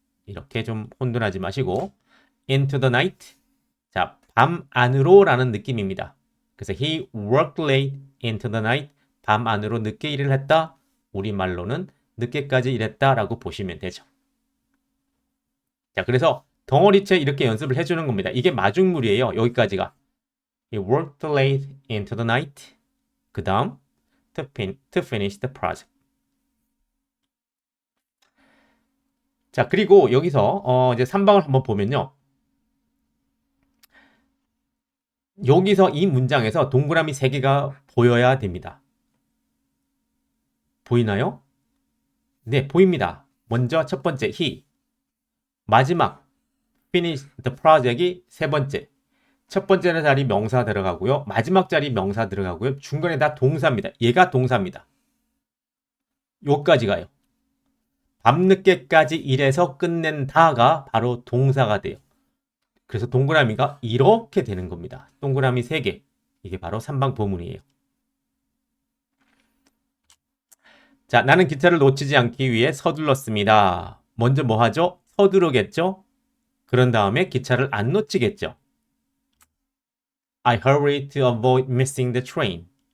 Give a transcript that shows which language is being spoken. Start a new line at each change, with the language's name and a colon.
Korean: 이렇게 좀 혼돈하지 마시고
English: into the night,
Korean: 자, 밤 안으로 라는 느낌입니다. 그래서
English: he worked late into the night,
Korean: 밤 안으로 늦게 일을 했다. 우리말로는 늦게까지 일했다 라고 보시면 되죠. 자, 그래서 덩어리째 이렇게 연습을 해주는 겁니다. 이게 마중물이에요. 여기까지가.
English: He worked late into the night.
Korean: 그 다음
English: to finish the project.
Korean: 자, 그리고 여기서 이제 3방을 한번 보면요. 여기서 이 문장에서 동그라미 3개가 보여야 됩니다. 보이나요? 네, 보입니다. 먼저 첫 번째 he. 마지막
English: finish the project
Korean: 이 세 번째. 첫 번째 자리 명사 들어가고요. 마지막 자리 명사 들어가고요. 중간에 다 동사입니다. 얘가 동사입니다. 요까지 가요. 밤늦게까지 일해서 끝낸다가 바로 동사가 돼요. 그래서 동그라미가 이렇게 되는 겁니다. 동그라미 3개. 이게 바로 3방 보문이에요. 자, 나는 기차를 놓치지 않기 위해 서둘렀습니다. 먼저 뭐 하죠? 서두르겠죠? 그런 다음에 기차를 안 놓치겠죠?
English: I hurried to avoid missing the train.